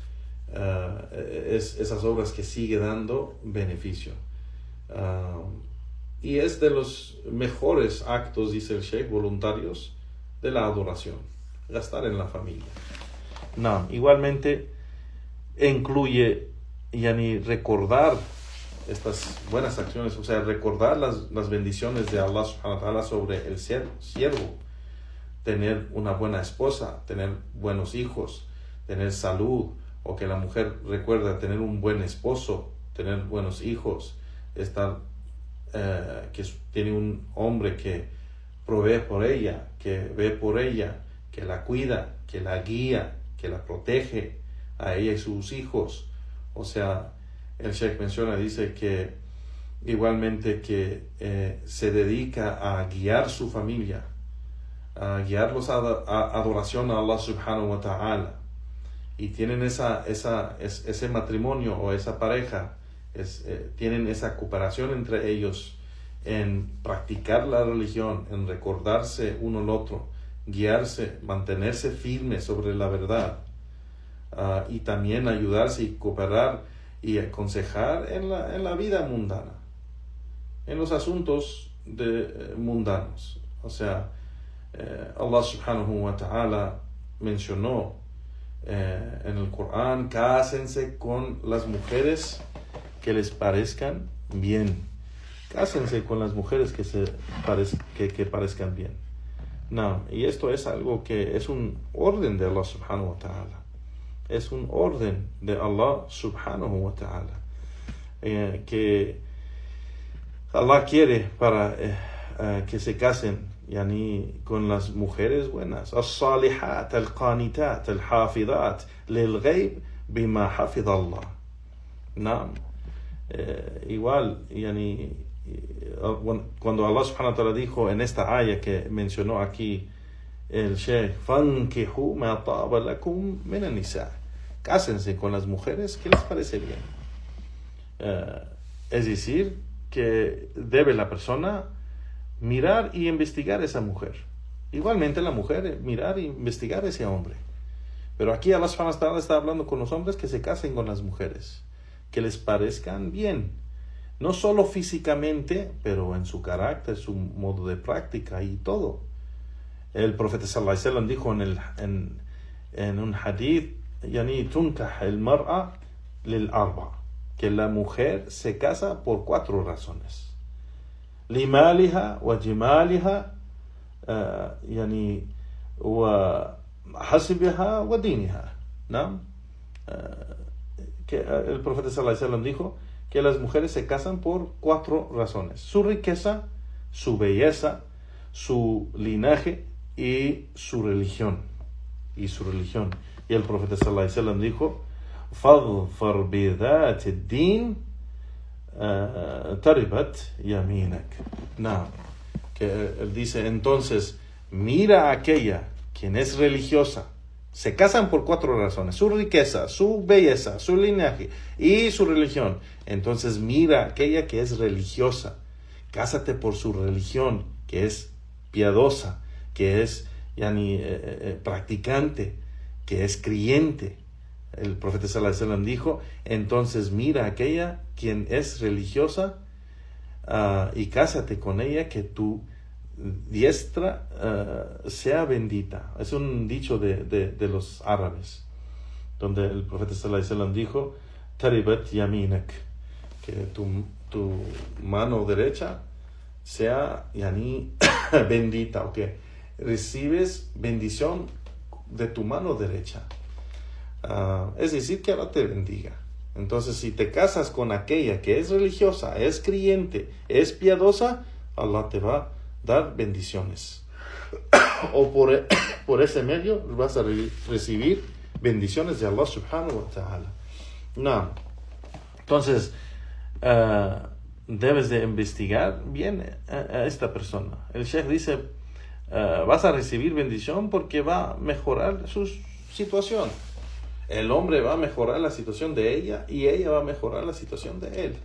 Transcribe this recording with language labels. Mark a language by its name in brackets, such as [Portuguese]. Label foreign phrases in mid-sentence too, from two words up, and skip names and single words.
[Spanish] Esas obras que sigue dando beneficio, y es de los mejores actos, dice el sheikh, voluntarios de la adoración, gastar en la familia. Igualmente incluye recordar estas buenas acciones, o sea, recordar las bendiciones de Allah [Arabic] سبحانه وتعالى [Spanish] sobre el siervo, tener una buena esposa, tener buenos hijos, tener salud, o que la mujer recuerda tener un buen esposo, tener buenos hijos, estar que tiene un hombre que provee por ella, que ve por ella, que la cuida, que la guía, que la protege a ella y sus hijos. O sea, el Sheikh menciona, dice que igualmente que se dedica a guiar su familia, a guiarlos a adoración a Allah [Arabic] سبحانه وتعالى, [Spanish] y tienen ese matrimonio o esa pareja, tienen esa cooperación entre ellos en practicar la religión, en recordarse uno al otro, guiarse, mantenerse firmes sobre la verdad, y también ayudarse y cooperar y aconsejar en la vida mundana, en los asuntos mundanos. O sea, Allah [Arabic] سبحانه وتعالى [Spanish] mencionó en el Corán: cásense con las mujeres que les parezcan bien. Cásense con las mujeres que parezcan bien. No, y esto es algo que es un orden de Allah [Arabic] سبحانه وتعالى. [Spanish] Es un orden de Allah [Arabic] سبحانه وتعالى, [Spanish] que Allah quiere para que se casen con las mujeres buenas. [Arabic] الصالحات القانتات الحافظات للغيب بما حفظ الله. [Spanish] No. Igual, cuando Allah [Arabic] سبحانه وتعالى [Spanish] dijo en esta aya que mencionó aquí el Sheikh: [Arabic] فانكحوا ما طاب لكم من النساء, [Spanish] cásense con las mujeres que les parece bien. Es decir, que debe la persona mirar y investigar a esa mujer. Igualmente la mujer mirar e investigar a ese hombre. Pero aquí Allah [Arabic] سبحانه وتعالى [Spanish] está hablando con los hombres que se casen con las mujeres, que les parezcan bien. No solo físicamente, pero en su carácter, su modo de práctica y todo. El profeta [Arabic] صلى الله عليه وسلم [Spanish] dijo en un hadith: [Arabic] تنكح المرأة لأربع, [Spanish] que la mujer se casa por 4 razones: [Arabic] لمالها وجمالها وحسبها ودينها. [Spanish] ¿No? Que el profeta [Arabic] صلى الله عليه وسلم [Spanish] dijo que las mujeres se casan por 4 razones: su riqueza, su belleza, su linaje y su religión. Y el profeta [Arabic] صلى الله عليه وسلم dijo: فاظفر بذات الدين تربت يمينك. [Spanish] No, que él dice entonces: mira a aquella quien es religiosa. Se casan por 4 razones: su riqueza, su belleza, su linaje y su religión. Entonces mira a aquella que es religiosa. Cásate por su religión, que es piadosa, que es practicante, que es creyente. El profeta [Arabic] صلى الله عليه وسلم [Spanish] dijo: entonces mira a aquella quien es religiosa, y cásate con ella, que tu diestra sea bendita. Es un dicho de los árabes, donde el profeta [Arabic] صلى الله عليه وسلم [Spanish] dijo: [Arabic] تربت يمينك, [Spanish] que tu mano derecha sea bendita, o que recibes bendición de tu mano derecha. Es decir, que Allah te bendiga. Entonces, si te casas con aquella que es religiosa, es creyente, es piadosa, Allah te va a dar bendiciones. O por ese medio vas a recibir bendiciones de Allah [Arabic] سبحانه وتعالى. [Spanish] No. Entonces, debes de investigar bien a esta persona. El Sheikh dice: vas a recibir bendición porque va a mejorar su situación. El hombre va a mejorar la situación de ella y ella va a mejorar la situación de él.